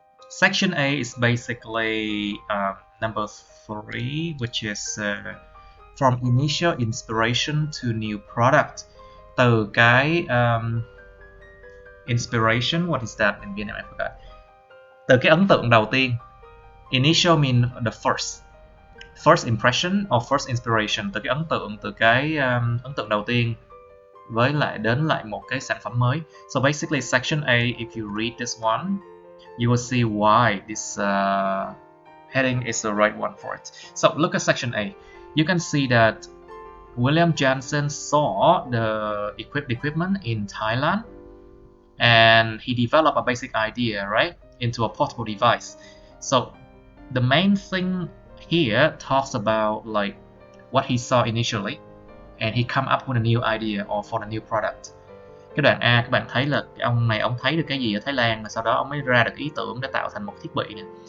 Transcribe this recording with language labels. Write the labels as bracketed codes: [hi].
[en] Section A is basically number 3, which is from initial inspiration to new product. [vi] Từ cái [en] inspiration, what is that in Vietnam? I forgot. [vi] Từ cái ấn tượng đầu tiên. [en] Initial mean the first impression or first inspiration. [vi] Từ cái ấn tượng, từ cái ấn tượng đầu tiên với lại đến lại một cái sản phẩm mới. [en] So basically section A, if you read this one, you will see why this heading is the right one for it. So look at section A. You can see that William Johnson saw the equipment in Thailand, and he developed a basic idea, right, into a portable device. So the main thing here talks about like what he saw initially, and he come up with a new idea or for a new product. [vi] Cái đoạn A các bạn thấy là cái ông này ông thấy được cái gì ở Thái Lan, và sau đó ông mới ra được ý tưởng để tạo thành một thiết bị này.